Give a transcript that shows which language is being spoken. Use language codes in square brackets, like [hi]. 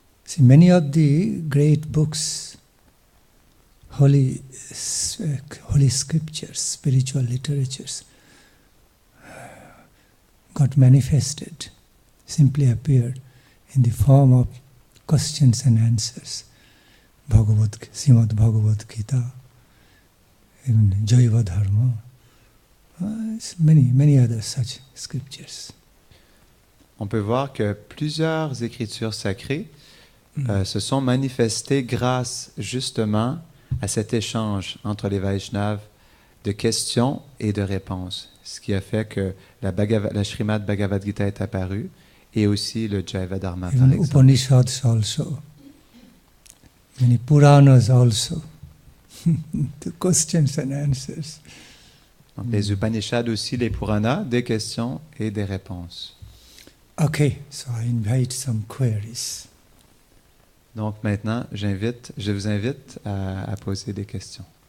[en] See, many of the great books, holy scriptures, spiritual literatures, got manifested, simply appeared in the form of questions and answers. Srimad Bhagavad Gita, even Jaiva Dharma, many other such scriptures. [fr] On peut voir que plusieurs écritures sacrées se sont manifestées grâce justement à cet échange entre les Vaishnavas de questions et de réponses, ce qui a fait que la Srimad Bhagavad Gita est apparue et aussi le Jaiva Dharma, par [en] Even [fr] exemple. [en] Upanishads also, many Puranas also, the questions and answers. [fr] Donc, les Upanishads aussi, les Puranas, des questions et des réponses. [en] Okay, so I invite some queries. [fr] Donc maintenant, je vous invite à poser des questions.